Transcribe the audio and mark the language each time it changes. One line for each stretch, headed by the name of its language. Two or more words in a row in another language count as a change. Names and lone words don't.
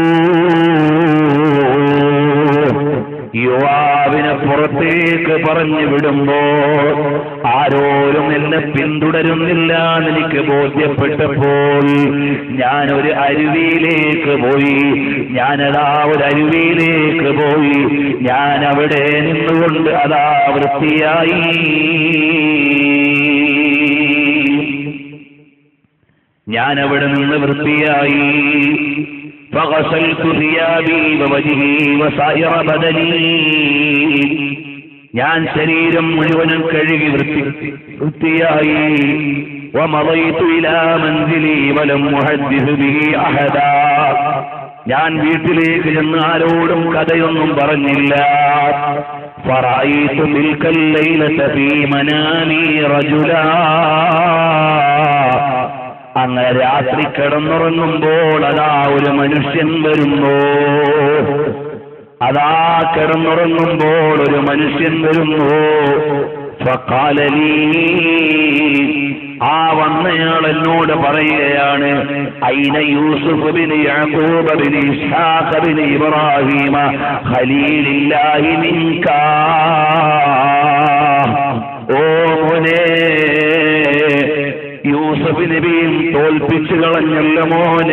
Malayalam: യുവാവിനെ പുറത്തേക്ക് പറഞ്ഞു വിടുമ്പോ ആരോരും എന്നെ പിന്തുടരുന്നില്ല എന്നെനിക്ക് ബോധ്യപ്പെട്ടപ്പോൾ ഞാനൊരു അരുവിയിലേക്ക് പോയി. ഞാനതാ ഒരു അരുവിയിലേക്ക് പോയി. ഞാൻ അവിടെ നിന്നുകൊണ്ട് അതാ വൃത്തിയായി. ഞാനവിടെ നിന്ന് വൃത്തിയായി.
Arabic: فغسلت ثيابي ووجهي وسائر بدني.
Malayalam: ഞാൻ ശരീരം മുഴുവനും കഴുകി വൃത്തിയായി.
Arabic: ومضيت إلى منزلي ولم أحدث به أحدا.
Malayalam: ഞാൻ വീട്ടിലേക്ക് ചെന്ന് ആരോടും കഥയൊന്നും പറഞ്ഞില്ല.
Arabic: فرأيت تلك الليلة في منامي رجلا.
Malayalam: അങ്ങനെ രാത്രി കിടന്നുറങ്ങുമ്പോൾ അതാ ഒരു മനുഷ്യൻ വരുന്നു. അതാ കിടന്നുറങ്ങുമ്പോൾ ഒരു മനുഷ്യൻ വരുന്നു.
Arabic: فقال لي,
Malayalam: ആ വന്നയാൾ എന്നോട് പറയുകയാണ്,
Arabic: أين يوسف بن يعقوب بن إسحاق بن إبراهيم خليل الله منك.
Malayalam: ഓ മോനെ, യൂസുഫ് നബിയും തോൽപ്പിച്ചു കളഞ്ഞല്ലോ മോനെ.